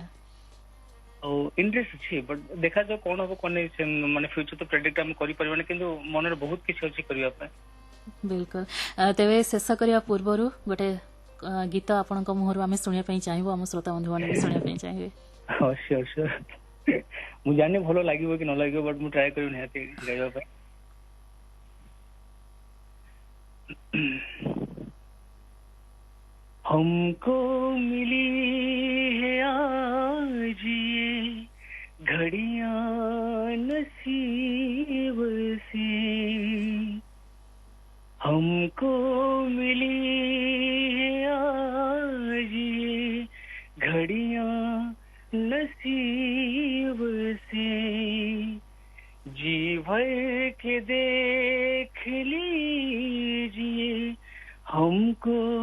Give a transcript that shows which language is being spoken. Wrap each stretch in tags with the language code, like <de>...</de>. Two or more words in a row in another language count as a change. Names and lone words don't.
<or>ଆଉ ଇଣ୍ଟରେଷ୍ଟ ଅଛି, ବଟ୍ ଦେଖାଯାଉ କଣ ହବ କଣ ନାହିଁ, ମାନେ ଫ୍ୟୁଚର ତ ପ୍ରେଡିକ୍ଟ ଆମେ କରିପାରିବାନି, କିନ୍ତୁ ମନରେ ବହୁତ କିଛି ଅଛି କରିବା ପାଇଁ। ବିଲକୁଲ। ତେବେ ଶେଷ କରିବା ପୂର୍ବରୁ ଗୋଟେ ଗୀତ ଆପଣଙ୍କ ମୁହଁରୁ ଆମେ ଶୁଣିବା ପାଇଁ ଚାହିଁବୁ, ଆମ ଶ୍ରୋତା ବନ୍ଧୁମାନେ ବି ଶୁଣିବା ପାଇଁ ଚାହିଁବେ। ହଁ</or> <en>sure sure.</en> <or>ମୁଁ ଜାଣିନି ଭଲ ଲାଗିବ କି ନ ଲାଗିବ, ବଟ୍ ମୁଁ ଟ୍ରାଏ କରିବି ନିହାତି ଗାଇବା ପାଇଁ।</or> <hi>हमको मिली है आज ये घड़ियां नसीब से, हमको मिली है आज ये घड़ियां नसीब से, जी भर के देख लीजिए हमको</hi>